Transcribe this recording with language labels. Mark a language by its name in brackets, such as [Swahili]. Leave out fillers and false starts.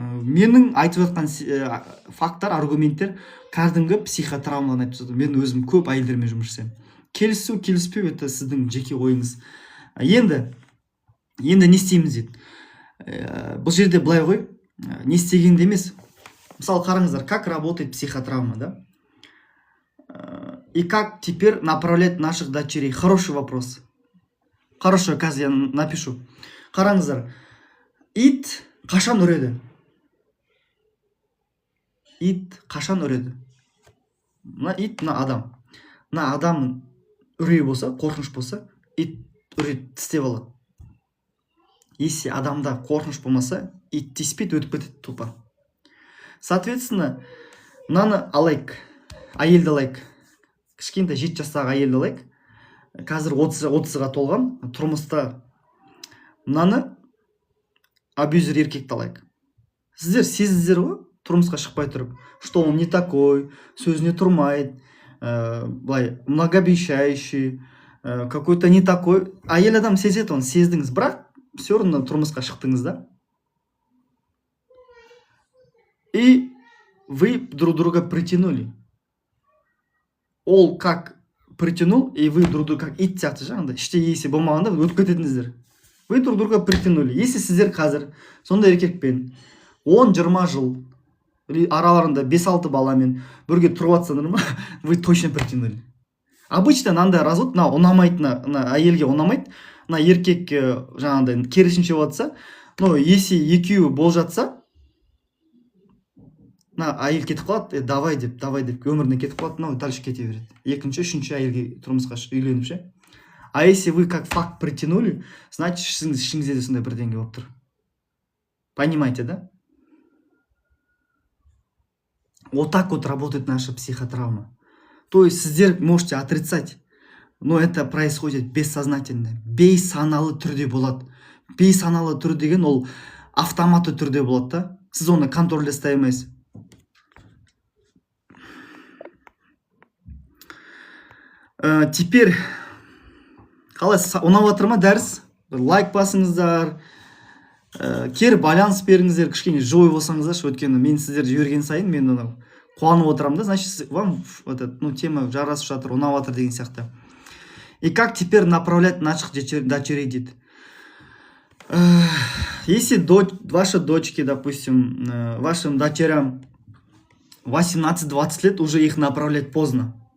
[Kazakh] Менің айтып жатқан факттар, аргументтер кәдімгі психотравманы айтып жатырмын. Мен өзім көп әйелдермен жұмыс жасаймын. Келісу, келіспеу, это сіздің жеке ойыңыз. Енді не істейміз дейді. Бұл жерде былай ғой, не істегенде емес. Мысалы қараңыздар, [Russian] как работает психотравма, да? И как теперь направлять наших дочерей? Хороший вопрос. Хорошо, [Kazakh] қазір [Russian] я напишу. [Kazakh] Қараңыздар, ит қашан үреді? Ит қашан үреді? Мына ит, мына адам. Мына адам үрей болса, қорқыныш болса, ит үреді, тістеп алады. Если адамда қорқыныш болмаса, ит тиіспейді, өтіп кетеді тупо. Соответственно, мынаны алайық, әйелді алайық. Кішкентай 7 жастағы әйелді алайық. Қазір 30-ға толған, тұрмыста мынаны абьюзер еркекті алайық. Сіздер сездіңіздер ғой, тұрмысқа шықпай тұрып, [Russian] что он не такой, [Kazakh] сөзіне тұрмайды, былай [Russian] многообещающий, какой-то не такой. [Kazakh] Әйел адам сезеді, оны сездіңіз, бірақ [Russian] все равно [Kazakh] тұрмысқа шықтыңыз да. [Russian] И вы друг друга притянули. [Kazakh] Ол [Russian] как притянул, и вы друг друга как [Kazakh] ит сияқты жаңағыдай, іште есі болмағанда өтіп кететіңіздер. [Russian] Вы друг друга притянули. [Kazakh] Если сіздер қазір сондай еркекпен 10-20 жыл араларында 5-6 баламен бірге тұрып жатсаңдар ма, [Russian] вы точно притянули. [Kazakh] Обычно мынандай развод, мына ұнамайды, мына әйелге ұнамайды, мына еркек жаңағыдай керісінше болатса, но если екеуі болып жатса, мына әйел кетіп қалады, давай деп өміріне кетіп қалады, мынау дальше кете береді. Екінші, үшінші әйелге тұрмысқа үйленіп ше. [Russian] А если вы как факт притянули, значит [Kazakh] сіздің ішіңізде де сондай бірдеңе болып тұр. [Russian] Понимаете, да? Вот так вот работает наша психотравма. То есть [Kazakh] сіздер [Russian] можете отрицать, но это происходит бессознательно. [Kazakh] Бейсаналы түрде болады. Бейсаналы түр деген ол автоматты түрде болады да. Сіз оны контрольде ұстай алмайсыз. Теперь қалай ұнап жатыр ма дәріс? Лайк басыңыздар, кері байланыс беріңіздер, кішкене живой болсаңыздаршы, өйткені мен сіздерді жіберген сайын мен қуанып отырамын да, [Russian] значит вам тема [Kazakh] жарасып жатыр, ұнап жатыр деген сияқты. [Russian] И как теперь направлять наших дочерей [Kazakh] дейді. [Russian] Если ваши дочки, допустим, вашим дочерям 18-20 лет, уже их направлять поздно.